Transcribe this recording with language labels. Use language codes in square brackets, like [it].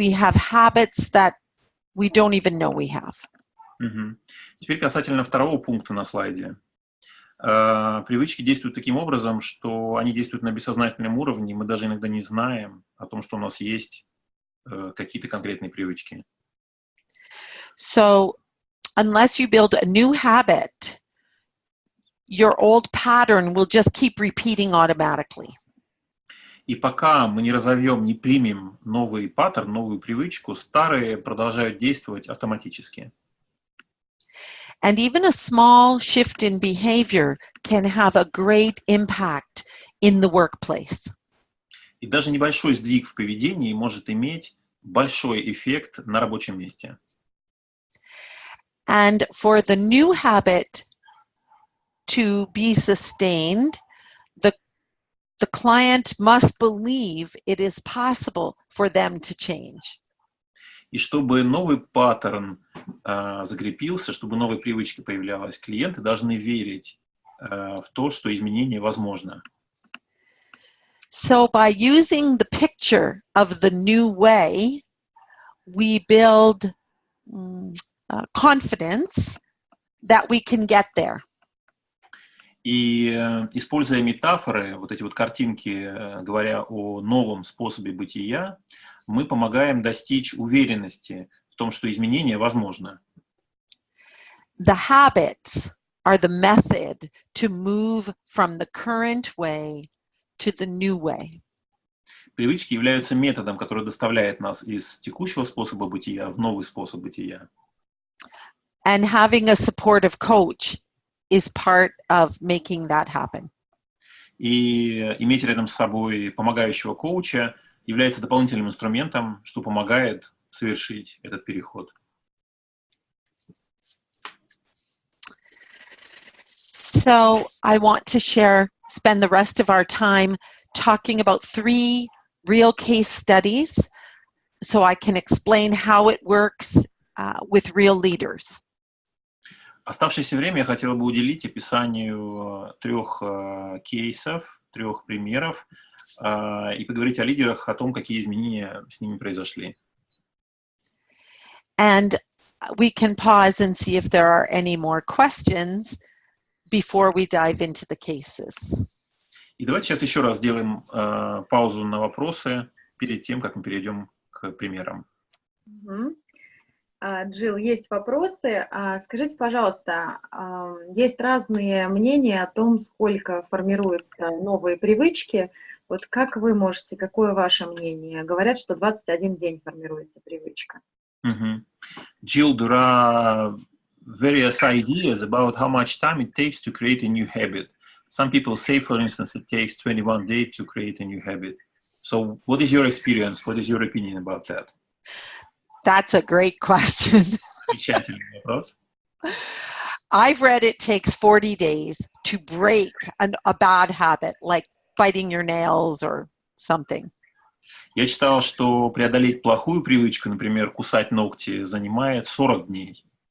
[en] We have habits that we don't even know we have. [ru] Теперь касательно второго пункта на слайде. Привычки действуют таким образом, что они действуют на бессознательном уровне, мы даже иногда не знаем о том, что у нас есть какие-то конкретные привычки. [en] So, unless you build a new habit, your old pattern will just keep repeating automatically. [ru] И пока мы не разовьем, не примем новый паттерн, новую привычку, старые продолжают действовать автоматически. [en] And even a small shift in behavior can have a great impact in the workplace. [ru] И даже небольшой сдвиг в поведении может иметь большой эффект на рабочем месте. [en] And for the new habit to be sustained, the client must believe it is possible for them to change. [ru] И чтобы новый паттерн закрепился, чтобы новая привычка появлялась, клиенты должны верить в то, что изменение возможно. [en] So by using the picture of the new way, we build confidence that we can get there. [ru] И используя метафоры, вот эти вот картинки, говоря о новом способе бытия, мы помогаем достичь уверенности в том, что изменение возможно. [en] The habits are the method to move from the current way to the new way. [ru] Привычки являются методом, который доставляет нас из текущего способа бытия в новый способ бытия. [en] And having a supportive coach is part of making that happen. [ru] И иметь рядом с собой помогающего коуча является дополнительным инструментом, что помогает совершить этот переход. [en] So I want to spend the rest of our time talking about 3 real case studies so I can explain how it works with real leaders. [ru] Оставшееся время я хотела бы уделить описанию 3 кейсов, 3 примеров и поговорить о лидерах, о том, какие изменения с ними произошли. [en] And we can pause and see if there are any more questions before we dive into the cases. И давайте сейчас еще раз сделаем паузу на вопросы перед тем, как мы перейдем к примерам. [ru] Джилл, есть вопросы. Скажите, пожалуйста, есть разные мнения о том, сколько формируются новые привычки. Вот как вы можете, какое ваше мнение? Говорят, что 21 день формируется привычка. [en] Jill, there are various ideas about how much time it takes to create a new habit. Some people say, for instance, it takes 21 days to create a new habit. So what is your experience? What is your opinion about that? That's a great question. [ru] Замечательный вопрос. [en] I've read it takes 40 days to break a bad habit, like biting your nails or something. [ru] Я читал, что преодолеть плохую привычку, например, кусать ногти, занимает 40 дней.